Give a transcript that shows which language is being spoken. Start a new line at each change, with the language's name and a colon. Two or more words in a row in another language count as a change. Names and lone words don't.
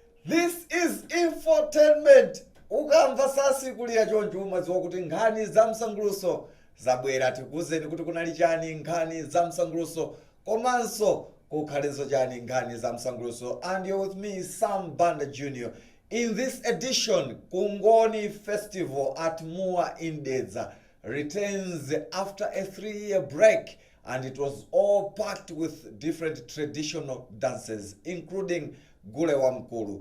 English: This is Infotainment.
Nyanja: Ukamva sasi kulia chonjuma zokuti nkhani za msanguluso zabwera tikuzeni kuti kunali chani nkhani za msanguluso komanso kukhalezo chani nkhani za msanguluso.
English: And you're with me, Sam Banda Jr. In this edition, Kungoni Festival at Mua Indedza returns after a 3-year break, and it was all packed with different traditional dances, including Gule wa Mkulu.